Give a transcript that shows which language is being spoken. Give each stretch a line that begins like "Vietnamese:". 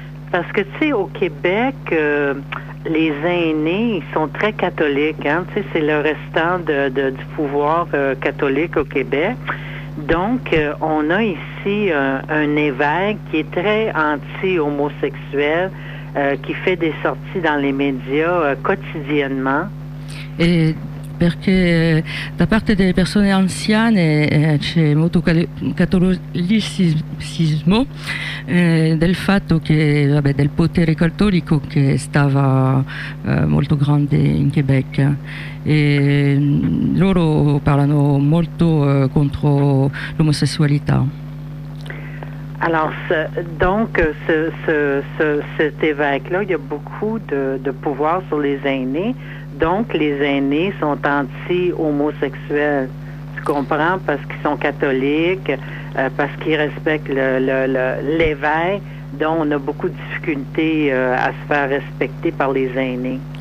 French: Parce que, tu sais, au Québec, les aînés, ils sont très catholiques, hein, tu sais, c'est le restant du pouvoir catholique au Québec. Donc, on a ici un évêque qui est très anti-homosexuel, qui fait des sorties dans les médias quotidiennement.
Italian: Et perché da parte delle persone anziane c'è molto cattolicismo del fatto che vabbè, del potere cattolico che stava molto grande in Quebec e loro parlano molto contro l'omosessualità.
French: Alors, donc, cet évêque-là, il y a beaucoup de pouvoir sur les aînés. Donc, les aînés sont anti-homosexuels. Tu comprends? Parce qu'ils sont catholiques, parce qu'ils respectent l'évêque, dont on a beaucoup de difficultés à se faire respecter par les aînés.